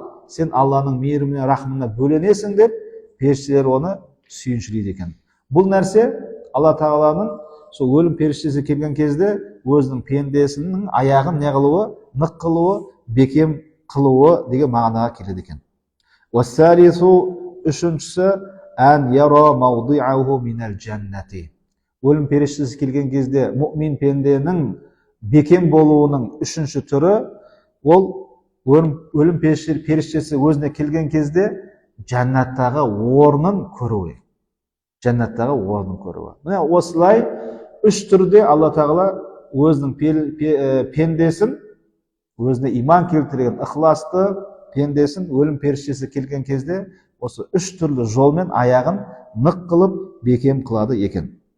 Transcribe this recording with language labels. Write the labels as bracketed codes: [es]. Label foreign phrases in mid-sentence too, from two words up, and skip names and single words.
[kk] Сен Алланың мейіріміне, рахымына бөленесің деп, періштелер оны сүйіншілейді екен. Бұл нәрсе Алла Тағаланың сол өлім періштесі келген кезде өзінің пендесінің аяғын не қылуы, нық қылуы, бекем қылуы деген мағынаға келеді екен. [ar] Уассалису, үшіншісі, أن يرى موضعه من الجنة. [kk] Өлім періштесі келген кезде мұмин пенденің бекем болуының үшінші түрі, ол өлім періштесі өзіне келген кезде жәннаттағы орнын көруі. Жәннаттағы орнын көруі. Міне осылай үш түрде Алла Тағала өзінің пендесін, өзіне иман келтірген ықыласты пендесін өлім періштесі келген кезде осы үш түрлі жолмен аяғын нық қылып бекем қылады екен.